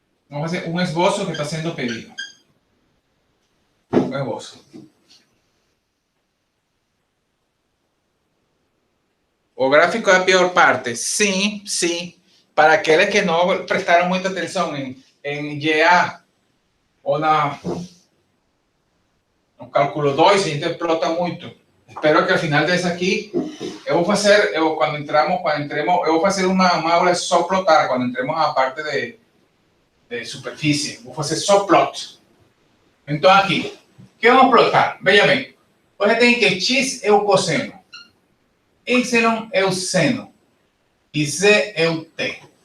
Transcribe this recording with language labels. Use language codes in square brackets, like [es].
[pt] Vamos fazer um esboço que está sendo pedido. Um esboço. O gráfico é a pior parte. Sim, sim. [es] para aquellos que no prestaron mucha atención en YA o no cálculo 2, se explota mucho. [pt] Espero que [es] al final de [pt] esse aqui eu vou fazer, quando entremos, eu vou fazer uma aula só plotar, quando entremos a parte de superfície, vou fazer só plot. Então aqui, o que vamos plotar? Veja bem, você tem que x é o cosseno, y é o seno e z é o t.